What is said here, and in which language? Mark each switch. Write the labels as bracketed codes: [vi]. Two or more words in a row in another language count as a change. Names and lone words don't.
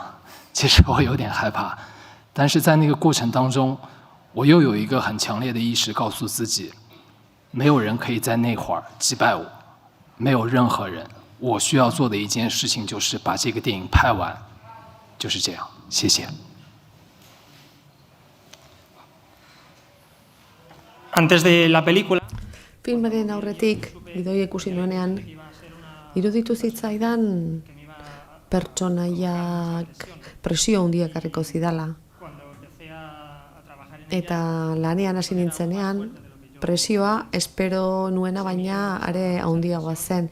[zh] 其实我有点害怕，但是在那个过程当中，我又有一个很强烈的意识告诉自己，没有人可以在那会儿击败我，没有任何人。我需要做的一件事情就是把这个电影拍完，就是这样。谢谢。 [es] Antes de la película. [eu] Filmaren aurretik, gidoia ikusi nuenean, iruditu zitzaidan pertsonaiak presio handiak ekarriko zidala. Eta lanean hasi nintzenean, presioa espero nuena baina are handiagoa zen.